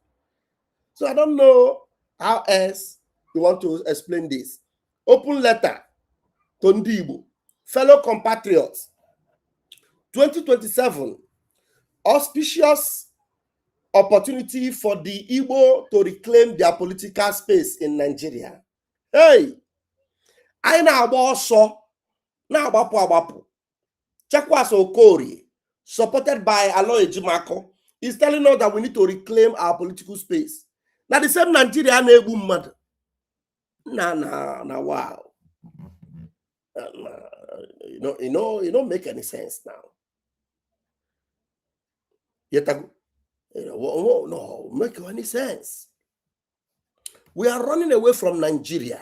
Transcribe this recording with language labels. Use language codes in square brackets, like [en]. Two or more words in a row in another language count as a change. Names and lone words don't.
[en] So I don't know how else you want to explain this. Open letter to Ndibo, fellow compatriots, 2027, auspicious opportunity for the Igbo to reclaim their political space in Nigeria. [ig] Hey, anyị na-agba ọsọ na-agbapụ agbapụ. [en] Chekwas Okorie, supported by Aloy Ejimako, is telling us that we need to reclaim our political space. Now the same Nigeria [ig] na-egbu mmadụ. [en] Wow. It don't make any sense now. No, make any sense. We are running away from Nigeria.